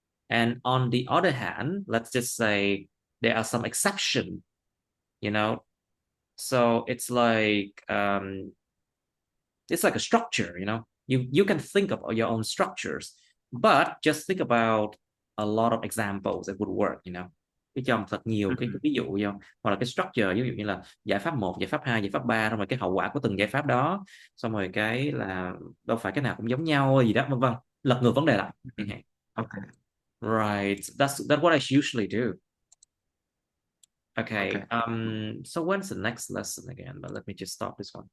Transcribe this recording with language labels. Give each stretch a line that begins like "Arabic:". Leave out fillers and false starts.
English: And on the other hand, let's just say there are some exception, you know. So it's like a structure. You can think of your own structures, but just think about a lot of examples that would work.
Vietnamese: Cái cho thật nhiều cái Mhm. ví dụ vô, hoặc là cái structure ví dụ như là giải pháp một, giải pháp 2, giải pháp 3, xong rồi cái hậu quả của từng giải pháp đó, xong rồi cái là đâu phải cái nào cũng giống nhau gì đó, vân vân, lật ngược vấn đề lại. Mhm. Okay.
English: Right, that's what I usually do. Okay, Okay. so when's the next lesson again? But let me just stop this one.